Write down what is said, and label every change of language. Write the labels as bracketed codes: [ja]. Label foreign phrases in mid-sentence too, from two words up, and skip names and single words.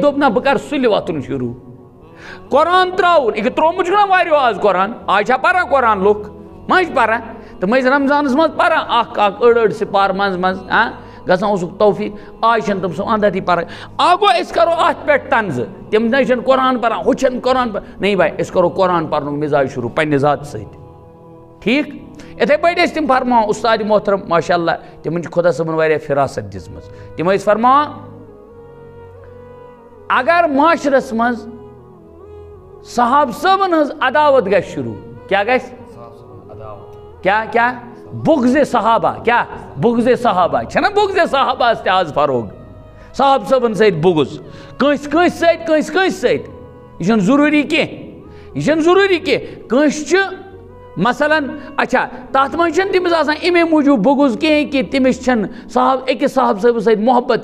[ks] دوٚپ نہ بہٕ کرٕ سُلہِ وۄتھُن شروٗع قرآن تراوُن یہِ ترومُت چھُنہ واریاہو آز قرآن آز چھا پران قرآن لُکھ ما چھِ پران تِم ٲسۍ رمضانس منٛز پران اکھ أڑ سِپار منٛز گژھان اوسُکھ توفیٖق آز چھنہٕ تِم سُہ اندتھی پران آ گوٚو أسۍ کرو اتھ پٮ۪ٹھ تنزٕ تِم نہ چھِنہٕ قرآن پران ہُہ چھنہٕ قرآن [ur] نہیں بھائی [ks] أسۍ کرو قرآن پرنُک مزاج شروع پننہِ ذاتہٕ سۭتۍ ٹھیٖک یِتھے پٲٹھۍ ٲسۍ تِم فرماوان استاد محترم ماشاء اللہ تِمن چھِ خۄدا صٲبن واریاہ فراست دِژمٕژ تِم ٲسۍ فرماوان اگر معاشرس منٛز صحاب صٲبن ہٕنٛز عداوت گژھِ شروع کیٛاہ گژھِ کیٛاہ بغضِ صحابہ کیٛاہ بغضِ صحابہ چھنہ بغضِ صحابہس تہِ آز فروغ صحاب صٲبن سۭتۍ بغض کٲنٛسہِ سۭتۍ یہِ چھُنہٕ ضروٗری کینٛہہ کٲنٛسہِ چھُ مثلاً اچھا تتھ منٛز چھنہٕ تٔمِس آسان امی موٗجوٗب بغض کینٛہہ کہِ تٔمِس چھنہٕ أکِس صاحب صٲبس سۭتۍ محبت